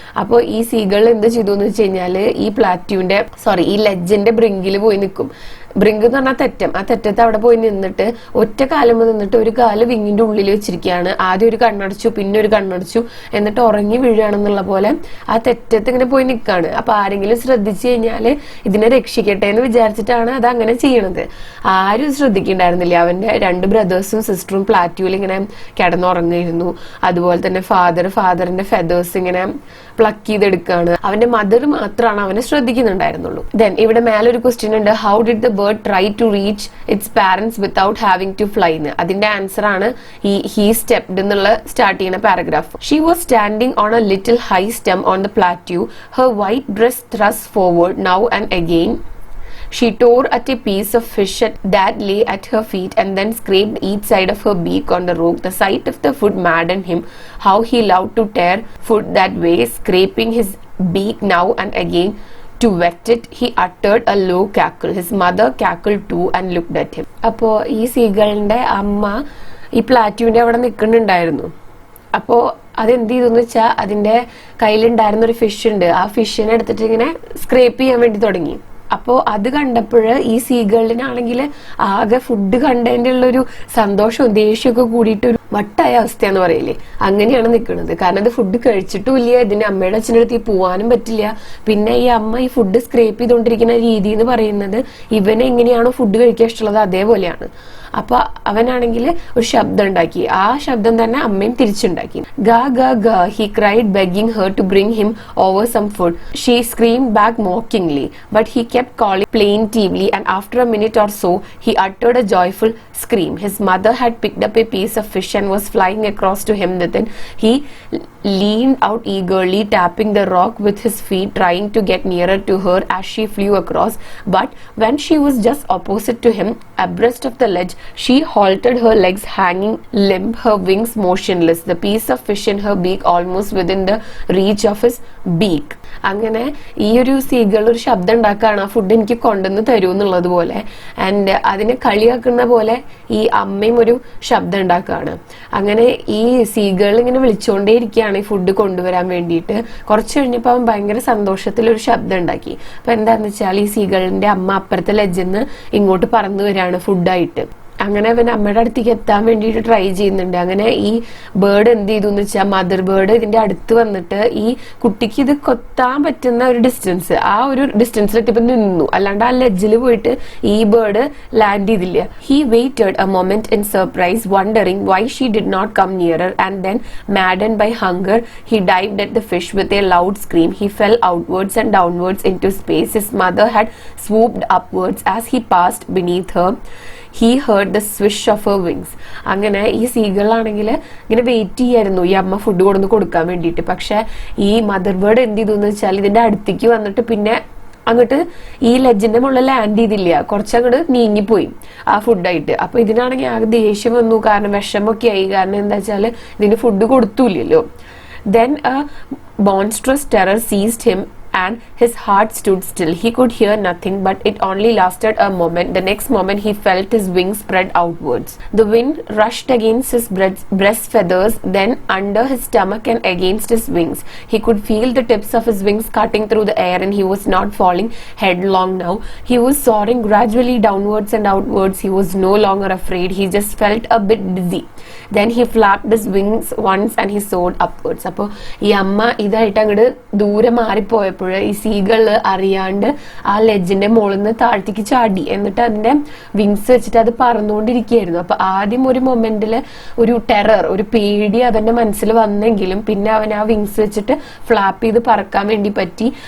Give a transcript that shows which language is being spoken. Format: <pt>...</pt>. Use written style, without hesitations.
<ml>അപ്പോൾ ഈ സീകൾ എന്ത് ചെയ്തു എന്ന് വെച്ച് കഴിഞ്ഞാല് ഈ ലെഡ്ജിന്റെ ബ്രിങ്കിൽ പോയി നിൽക്കും. ബ്രിങ്ക് എന്ന് പറഞ്ഞാൽ തെറ്റം. ആ തെറ്റത്ത് അവിടെ പോയി നിന്നിട്ട് ഒറ്റ കാലം നിന്നിട്ട് ഒരു കാല് വിങ്ങിന്റെ ഉള്ളിൽ വെച്ചിരിക്കുകയാണ്. ആദ്യം ഒരു കണ്ണടച്ചു, പിന്നെ ഒരു കണ്ണടച്ചു, എന്നിട്ട് ഉറങ്ങി വീഴുകയാണെന്നുള്ള പോലെ ആ തെറ്റത്ത് ഇങ്ങനെ പോയി നിൽക്കുകയാണ്. അപ്പൊ ആരെങ്കിലും ശ്രദ്ധിച്ചു കഴിഞ്ഞാല് ഇതിനെ രക്ഷിക്കട്ടെ എന്ന് വിചാരിച്ചിട്ടാണ് അത് അങ്ങനെ ചെയ്യണത്. ആരും ശ്രദ്ധിക്കണ്ടായിരുന്നില്ല. അവന്റെ 2 ബ്രദേഴ്സും സിസ്റ്ററും പ്ലാറ്റ്യൂവിൽ ഇങ്ങനെ കിടന്നുറങ്ങിയിരുന്നു. അതുപോലെ തന്നെ ഫാദറിന്റെ ഫെദേഴ്സ് ഇങ്ങനെ പ്ലക്ക് ചെയ്തെടുക്കുകയാണ്. അവന്റെ മദർ മാത്രമാണ് അവനെ ശ്രദ്ധിക്കുന്നുണ്ടായിരുന്നുള്ളൂ. ദെൻ ഇവിടെ മേലൊരു ക്വസ്റ്റ്യൻ ഉണ്ട്,</ml> <en>How did the bird try to reach its parents without having to fly എന്ന്.</en> <ml>അതിന്റെ ആൻസർ ആണ് ഈ</ml> <en>he stepped</en> <ml>എന്നുള്ള സ്റ്റാർട്ട് ചെയ്യുന്ന paragraph.</ml> <en>She was standing on a little high stem on the plateau, her white dress thrust forward now and again. She tore at a piece of fish that lay at her feet and then scraped each side of her beak on the rock. The sight of the food maddened him. How he loved to tear food that way, scraping his beak now and again to wet it. He uttered a low cackle. His mother cackled too and looked at him.</en> <ml>അപ്പോ ഈ സീകളുടെ അമ്മ ഈ പ്ലാറ്റ്യൂവിന്റെ അവിടെ നിൽക്കുന്നുണ്ടായിരുന്നു. അപ്പോ അതെന്ത് ചെയ്തെന്ന് വെച്ചാൽ അതിന്റെ കയ്യിലുണ്ടായിരുന്ന ഒരു ഫിഷ് ഉണ്ട്. ആ ഫിഷിനെ എടുത്തിട്ട് ഇങ്ങനെ സ്ക്രേപ്പ് ചെയ്യാൻ വേണ്ടി തുടങ്ങി. അപ്പോ അത് കണ്ടപ്പോഴ് ഈ സീകളിനാണെങ്കിൽ ആകെ ഫുഡ് കണ്ടതിന്റെ ഉള്ളൊരു സന്തോഷവും ദേഷ്യമൊക്കെ കൂടിയിട്ട് ഒരു വട്ടായ അവസ്ഥയെന്ന് പറയില്ലേ, അങ്ങനെയാണ് നിൽക്കുന്നത്. കാരണം ഇത് ഫുഡ് കഴിച്ചിട്ടുമില്ല, ഇതിന്റെ അമ്മയുടെ അച്ഛൻ്റെ അടുത്ത് പോവാനും പറ്റില്ല. പിന്നെ ഈ അമ്മ ഈ ഫുഡ് സ്ക്രേപ്പ് ചെയ്തുകൊണ്ടിരിക്കുന്ന രീതി എന്ന് പറയുന്നത് ഇവനെ എങ്ങനെയാണോ ഫുഡ് കഴിക്കാൻ ഇഷ്ടമുള്ളത് അതേപോലെയാണ്. അപ്പൊ അവനാണെങ്കിൽ ഒരു ശബ്ദം ഉണ്ടാക്കി. ആ ശബ്ദം തന്നെ അമ്മയും തിരിച്ചുണ്ടാക്കി.</ml> <en>ഗ ഗ ഗ he cried, begging her to bring him over some food. She screamed back mockingly, but he kept calling plaintively, and after a minute or so he uttered a joyful scream. His mother had picked up a piece of fish and was flying across to him with it. He leaned out eagerly, tapping the rock with his feet, trying to get nearer to her as she flew across. But when she was just opposite to him, abreast of the ledge, she halted, her legs hanging limp, her wings motionless, the piece of fish in her beak almost within the reach of his beak.</en> <ml>അങ്ങനെ ഈ ഒരു സീകൾ ഒരു ശബ്ദം ഉണ്ടാക്കുകയാണ്, ആ food എനിക്ക് കൊണ്ടുവന്ന് തരൂ എന്നുള്ളത് പോലെ. ആൻഡ് അതിനെ കളിയാക്കുന്ന പോലെ ഈ അമ്മയും ഒരു ശബ്ദം ഉണ്ടാക്കുകയാണ്. അങ്ങനെ ഈ സീകൾ ഇങ്ങനെ വിളിച്ചുകൊണ്ടേയിരിക്കുകയാണ് ഈ ഫുഡ് കൊണ്ടുവരാൻ വേണ്ടിയിട്ട്. കുറച്ച് കഴിഞ്ഞപ്പോൾ അവൻ ഭയങ്കര സന്തോഷത്തിൽ ഒരു ശബ്ദം ഉണ്ടാക്കി. അപ്പൊ എന്താന്ന് വെച്ചാൽ ഈ സീകളിന്റെ അമ്മ അപ്പുറത്തെ ലെജിന്ന് ഇങ്ങോട്ട് പറന്നു വരികയാണ് ഫുഡായിട്ട്. അങ്ങനെ അവൻ അമ്മയുടെ അടുത്തേക്ക് എത്താൻ വേണ്ടിയിട്ട് ട്രൈ ചെയ്യുന്നുണ്ട്. അങ്ങനെ ഈ ബേർഡ് എന്ത് ചെയ്തു എന്ന് വെച്ചാൽ മദർ ബേർഡ് ഇതിന്റെ അടുത്ത് വന്നിട്ട് ഈ കുട്ടിക്ക് ഇത് കൊത്താൻ പറ്റുന്ന ഒരു ഡിസ്റ്റൻസ്, ആ ഒരു ഡിസ്റ്റൻസിലൊക്കെ ഇപ്പൊ നിന്നു. അല്ലാണ്ട് ആ ലെഡ്ജിൽ പോയിട്ട് ഈ ബേർഡ് ലാൻഡ് ചെയ്തില്ല.</ml> <en>He waited a moment in surprise, wondering why she did not come nearer, and then maddened by hunger he dived at the fish with a loud scream. He fell outwards and downwards into space. His mother had swooped upwards. As he passed beneath her, he heard the swish of her wings.</en> <ml>അങ്ങനെ ഈ സീകളാണെങ്കിൽ ഇങ്ങനെ wait ചെയ്യായിരുന്നു ഈ അമ്മ food കൊടുക്കാൻ വേണ്ടിയിട്ട്. പക്ഷെ ഈ മദർ ബേർഡ് എന്ത് ചെയ്തു എന്ന് വെച്ചാൽ ഇതിന്റെ അടുത്തേക്ക് വന്നിട്ട് പിന്നെ അങ്ങോട്ട് ഈ ലെജിന്റെ മുകളിൽ ലാൻഡ് ചെയ്തില്ല, കുറച്ചങ്ങോട്ട് നീങ്ങിപ്പോയി ആ ഫുഡായിട്ട്. അപ്പൊ ഇതിനാണെങ്കിൽ ആകെ ദേഷ്യം വന്നു, കാരണം വിഷമൊക്കെ ആയി. കാരണം എന്താ വെച്ചാല് ഇതിന് food കൊടുത്തൂല്ലോ.</ml> <en>Then a monstrous terror seized him and his heart stood still. He could hear nothing, but it only lasted a moment. The next moment he felt his wings spread outwards. The wind rushed against his breast feathers, then under his stomach and against his wings. He could feel the tips of his wings cutting through the air, and he was not falling headlong now. He was soaring gradually downwards and outwards. He was no longer afraid. He just felt a bit dizzy. Then he flapped his wings once and he soared upwards.</en> <ml>അപ്പോൾ ഈ അമ്മ ഇതായിട്ട് അങ്ങോട്ട് ദൂരെ മാറിപ്പോയപ്പോൾ ഈ സീകള് അറിയാണ്ട് ആ ലെജിന്റെ മുകളിൽ നിന്ന് താഴ്ത്തിക്ക് ചാടി. എന്നിട്ട് അതിന്റെ വിങ്സ് വെച്ചിട്ട് അത് പറന്നുകൊണ്ടിരിക്കുകയായിരുന്നു. അപ്പൊ ആദ്യം ഒരു മൊമെന്റില് ഒരു ടെറർ, ഒരു പേടി അവന്റെ മനസ്സിൽ വന്നെങ്കിലും പിന്നെ അവൻ ആ വിങ്സ് വെച്ചിട്ട് ഫ്ലാപ്പ് ചെയ്ത് പറക്കാൻ വേണ്ടി പറ്റി.</ml>